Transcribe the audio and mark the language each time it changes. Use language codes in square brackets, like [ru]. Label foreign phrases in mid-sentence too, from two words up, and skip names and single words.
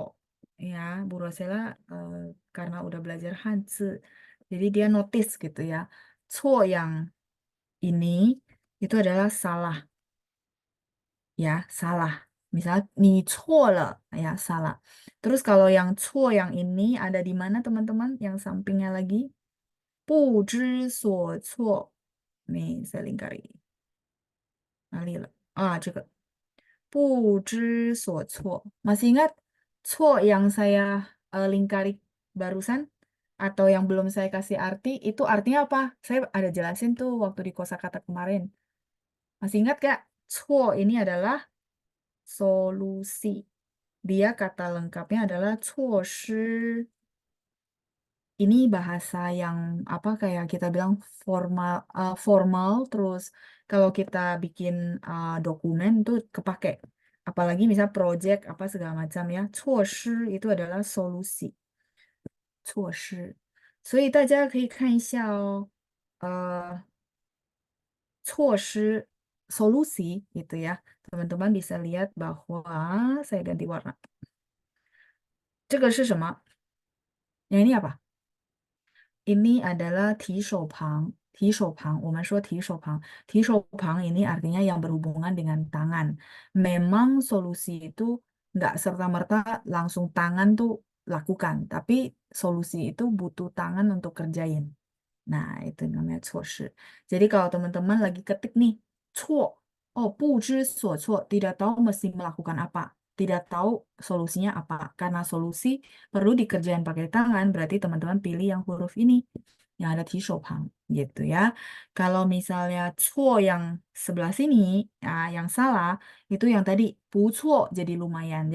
[id] Ya, Bu Rosela karena udah belajar Hanzi, jadi dia notice gitu ya. Cuo yang ini itu adalah salah. Ya, salah. Misal, [zh] 你错了, [id] ya, salah. Terus kalau yang 错 yang ini ada di mana teman-teman? Yang sampingnya lagi. [zh] 不知所措. [id] Nih, saya lingkari. [zh] 这个 不知所措. [id] Masih ingat 错 yang saya lingkari barusan? Atau yang belum saya kasih arti, itu artinya apa? Saya ada jelasin tuh waktu di kosakata kemarin. Masih ingat gak? 错 ini adalah solusi. Dia kata lengkapnya adalah 措施. Ini bahasa yang apa kayak kita bilang formal, terus kalau kita bikin dokumen tuh kepake. Apalagi misal project apa segala macam ya. 措施 itu adalah solusi. 措施. [zh] 所以大家可以看一下哦，措施 [id] solusi gitu ya. Teman-teman bisa lihat bahwa saya ganti warna. [zh] 这个是什么? [id] Yang ini apa? Ini adalah [zh] 提手旁. 提手旁, 我们说提手旁. [id] 提手旁 ini artinya yang berhubungan dengan tangan. Memang solusi itu nggak serta-merta langsung tangan tuh lakukan, tapi solusi itu butuh tangan untuk kerjain. Nah, itu namanya 措施. Jadi kalau teman-teman lagi ketik nih, [zh] 错, oh, 不知所措, [id] tidak tahu mesti melakukan apa. Tidak tahu solusinya apa. Karena solusi perlu dikerjain pakai tangan, berarti teman-teman pilih yang huruf ini, yang ada 提手旁, gitu ya. Kalau misalnya 错 yang sebelah sini, yang salah, itu yang tadi, 不错 jadi lumayan.